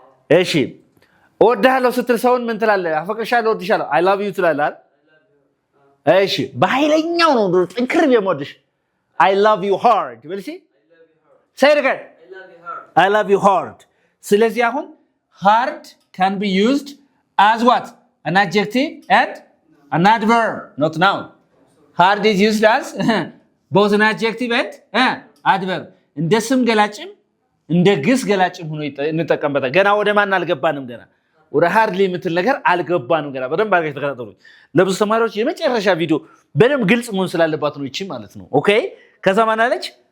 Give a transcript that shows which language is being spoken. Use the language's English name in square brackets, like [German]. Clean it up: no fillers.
[Amharic] እሺ እወድሃለሁ ስትል ሰውን ምን ትላለህ? አፈቅርሻለሁ፣ እወድሻለሁ፣ [English] አይ ላቭ ዩ [Amharic] ትላለህ አይደል? እሺ በኃይለኛው ነው ጥንክር የምወድሽ [English] አይ ላቭ ዩ ሃርድ [Amharic] በል እስኪ [English] say it again I love you hard። ስለዚህ አሁን hard can be used as what? An adjective and an adverb, not noun. Hard is used as both an adjective and adverb። [Amharic] እንደ ስም ገላጭም እንደ ግስ ገላጭም ሆኖ እንጠቀምበታለን። ገና ወደ ማን አልገባንም። ገና ወደ ሃርድሊ የምትል ነገር አልገባንም። ገና በደንብ አድርጋችሁ ተከታተሉኝ። ለብዙ ተማሪዎች የመጨረሻ ቪዲዮ በደንብ ግልጽ መሆን ስላለባት ነው እቺ ማለት ነው። ኦኬ ከዛ ማን አለች?